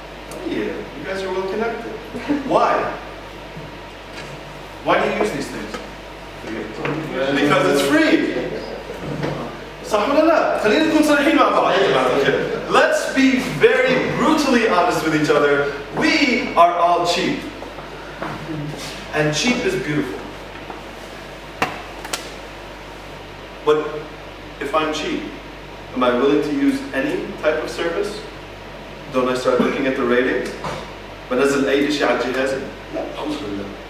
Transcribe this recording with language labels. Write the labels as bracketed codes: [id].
[en] Oh yeah, you guys are well connected. Why? Why do you use these things? Because it's free. [ar] صح ولا لا؟ خلينا نكون صريحين مع بعض يا جماعة الخير. [en] Let's be very brutally honest with each other. We are all cheap. And cheap is beautiful. But if I'm cheap, am I willing to use any type of service? Don't I start looking at the ratings? [ar] بنزل أي شيء على جهازي؟ لا أعوذ بالله.